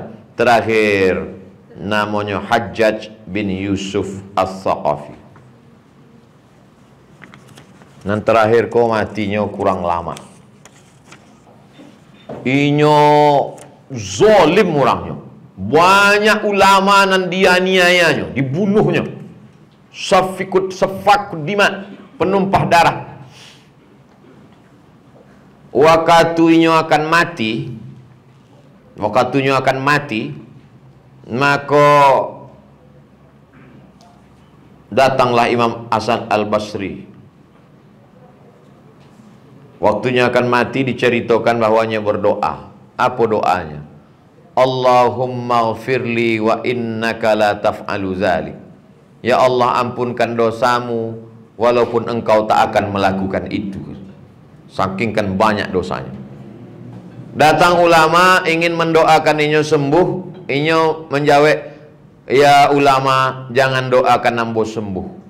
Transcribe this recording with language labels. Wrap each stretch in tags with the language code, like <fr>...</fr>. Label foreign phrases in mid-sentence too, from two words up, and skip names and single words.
<id>Terakhir namanya Hajjaj bin Yusuf As-Saqafi. Dan terakhir kau matinya kurang lama.</id> <min>Inyo zolim orangnya. Banyak ulama nan dianiayanya, dibunuhnya. Safak dima, penumpah darah.</min> <id>Wakatunya akan mati, maka datanglah Imam Hasan Al-Basri. Waktunya akan mati, diceritakan bahwanya berdoa. Apa doanya?</id> <ar>اللهم اغفر لي وإنك لا تفعل ذلك.</ar> <id>Ya Allah, ampunkan dosamu walaupun engkau tak akan melakukan itu. Saking kan banyak dosanya. Datang ulama ingin mendoakan inyo sembuh, inyo menjawab, ya ulama jangan doakan ambo sembuh.</id>